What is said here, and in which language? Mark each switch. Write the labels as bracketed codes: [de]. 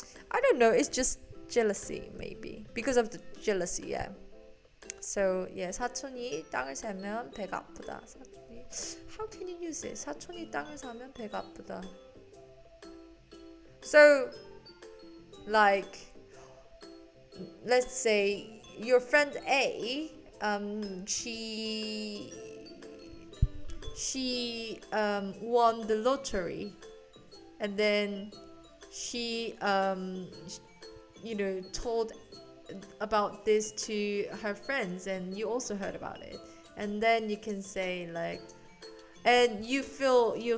[en] I don't know, it's just jealousy, maybe because of the jealousy. Yeah. [ko] So yeah, 사촌이 땅을 사면 배가 아프다. [en] 사촌이, how can you use it? [ko] 사촌이 땅을 사면 배가 아프다. [en] So like let's say your friend A, she won the lottery, and then she told about this to her friends, and you also heard about it, and then you can say like, and you feel